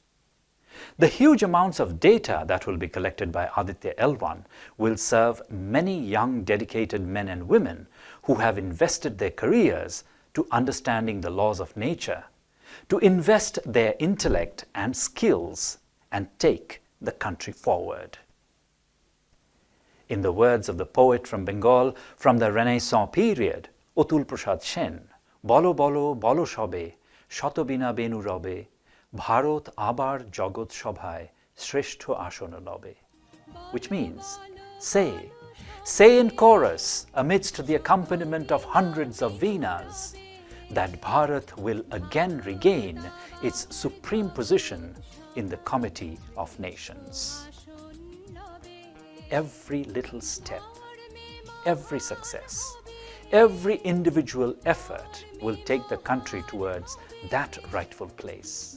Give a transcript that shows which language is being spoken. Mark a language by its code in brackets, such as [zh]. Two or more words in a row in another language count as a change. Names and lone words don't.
[en] The huge amounts of data that will be collected by Aditya L1 will serve many young dedicated men and women who have invested their careers to understanding the laws of nature, to invest their intellect and skills and take the country forward. In the words of the poet from Bengal from the Renaissance period, Atul Prasad Sen, [bn] বলো বলো বলো সবে, শতবীণা বেণু রবে, ভারত আবার জগৎ সভায়, শ্রেষ্ঠ আসন লবে. [en] Which means, say in chorus amidst the accompaniment of hundreds of venas, that Bharat will again regain its supreme position in the comity of nations. Every little step, every success, every individual effort will take the country towards that rightful place.